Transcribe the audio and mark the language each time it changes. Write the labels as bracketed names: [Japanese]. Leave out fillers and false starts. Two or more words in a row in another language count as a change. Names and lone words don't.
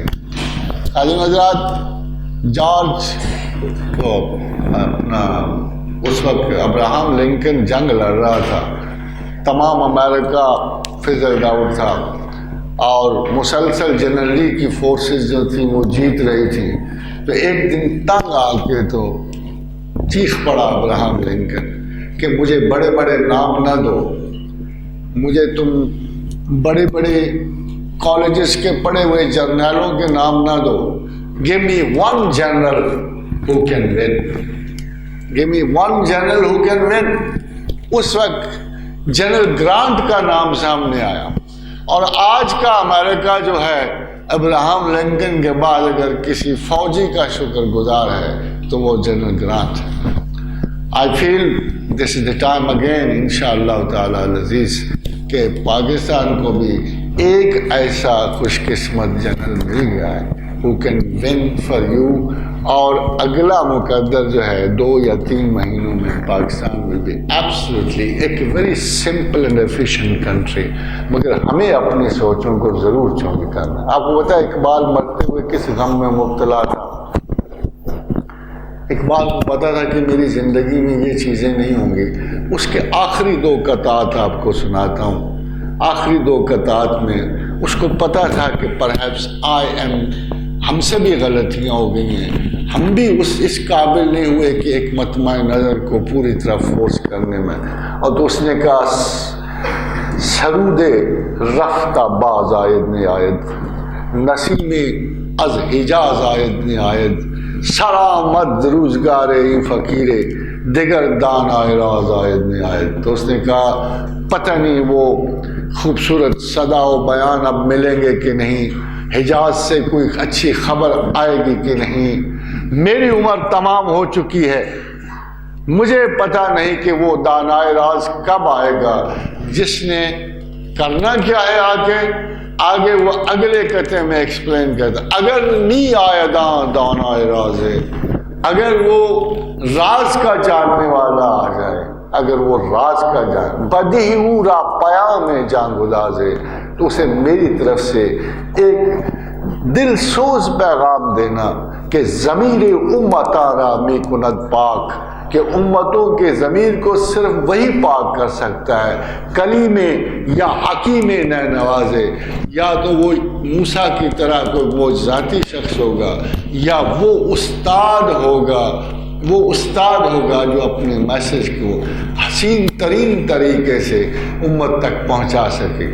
[Urdu] خادم حضرات, جارج کو اپنا اس وقت ابراہم لنکن جنگ لڑ رہا تھا, تمام امریکہ [English] fizzled out [Urdu] تھا اور مسلسل جنرلی کی فورسز جو تھیں وہ جیت رہی تھیں. تو ایک دن تنگ آ کے تو چیخ پڑا ابراہم لنکن کہ مجھے بڑے بڑے نام نہ دو, مجھے تم بڑے بڑے کالجز کے پڑھے ہوئے جرنیلوں کے نام نہ دو, [English] give me one general who can win, give me one general who can win. [Urdu] اس وقت جنرل گرانٹ کا نام سامنے آیا, اور آج کا امریکہ جو ہے ابراہم لنکن کے بعد اگر کسی فوجی کا شکر گزار ہے تو وہ جنرل گرانٹ ہے. [English] I feel this is the time again [Arabic] انشاءاللہ تعالی العزیز [Urdu] کہ پاکستان کو بھی ایک ایسا خوش قسمت جنرل مل گیا ہے [English] who can win for you, [Urdu] اور اگلا مقدر جو ہے 2 یا 3 مہینوں میں پاکستان [English] will be absolutely [Urdu] ایک [English] very simple and efficient country. [Urdu] مگر ہمیں اپنی سوچوں کو ضرور چونکہ کرنا. آپ کو پتہ ہے اقبال مرتے ہوئے کس غم میں مبتلا تھا. اقبال کو پتا تھا کہ میری زندگی میں یہ چیزیں نہیں ہوں گی. اس کے آخری 2 قطعات آپ کو سناتا ہوں. آخری 2 قطعات میں اس کو پتا تھا کہ پرہیپس ہم سے بھی غلطیاں ہو گئی ہیں, ہم بھی اس قابل نہیں ہوئے کہ ایک مطمع نظر کو پوری طرح فورس کرنے میں. [Persian] اور [Urdu] تو اس نے کہا [Persian] سرود رفتہ باز آید نے آید, نسیم از حجاز آید نے آید, سرآمد روزگار ای فقیرے دیگر دان آئے راز آید نے آید. [Urdu] تو اس نے کہا پتہ نہیں وہ خوبصورت صدا و بیان اب ملیں گے کہ نہیں, حجاز سے کوئی اچھی خبر آئے گی کہ نہیں, میری عمر تمام ہو چکی ہے, مجھے پتہ نہیں کہ وہ دانائے راز کب آئے گا. جس نے کرنا کیا ہے آگے وہ اگلے قطعے میں ایکسپلین کرتا, اگر نی آیا دانائے راز ہے, اگر وہ راز کا جاننے والا آ جائے, اگر وہ راز کا [Persian] بدی را پیام جان گداز [Urdu] ہے, تو اسے میری طرف سے ایک دل سوز پیغام دینا کہ [Persian] ضمیر امتارا می کند پاک, [Urdu] کہ امتوں کے ضمیر کو صرف وہی پاک کر سکتا ہے, [Persian] کلیم یا حکیم نہ نوازے, [Urdu] یا تو وہ موسیٰ کی طرح کوئی معجزاتی شخص ہوگا, یا وہ استاد ہوگا جو اپنے میسج کو حسین ترین طریقے سے امت تک پہنچا سکے.